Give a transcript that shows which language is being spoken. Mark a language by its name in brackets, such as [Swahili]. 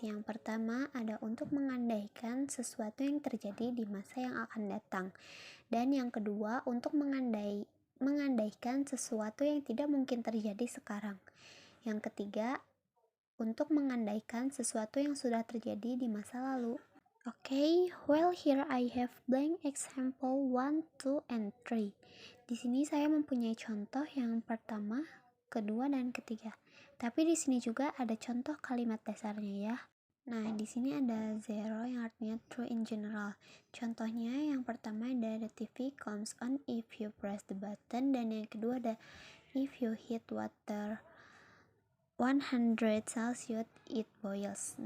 [Indonesian] Yang pertama ada untuk mengandaikan sesuatu yang terjadi di masa yang akan datang, dan yang kedua untuk mengandaikan sesuatu yang tidak mungkin terjadi sekarang. Yang ketiga, untuk mengandaikan sesuatu yang sudah terjadi di masa lalu. [English] Okay, well here I have blank example 1, 2, and 3. [Indonesian] Di sini saya mempunyai contoh yang pertama, kedua, dan ketiga. Tapi di sini juga ada contoh kalimat dasarnya ya. Nah, di sini ada zero yang artinya [English] true in general. [Indonesian] Contohnya yang pertama ada [English] the TV comes on if you press the button, [Indonesian] dan yang kedua ada [English] if you heat water 100 Celsius it boils.